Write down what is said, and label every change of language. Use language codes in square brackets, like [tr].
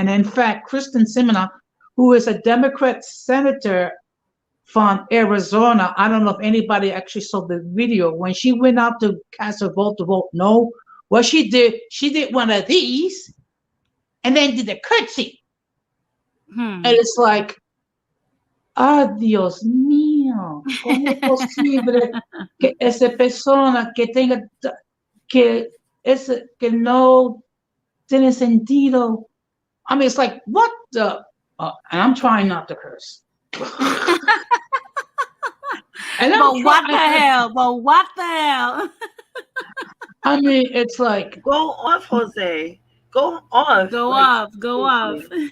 [en] And in fact, Kristen Sinema, who is a Democrat senator from Arizona, I don't know if anybody actually saw the video, when she went out to cast her vote to vote no, what she did one of these and then did a curtsy. And it's like, [es] Dios mío, ¿cómo es posible que esa persona que tenga, que no tiene sentido? [en] I mean, it's like, what the, and I'm trying not to curse. But what the hell? I mean, it's like, go off, Jose. Go off. Go off.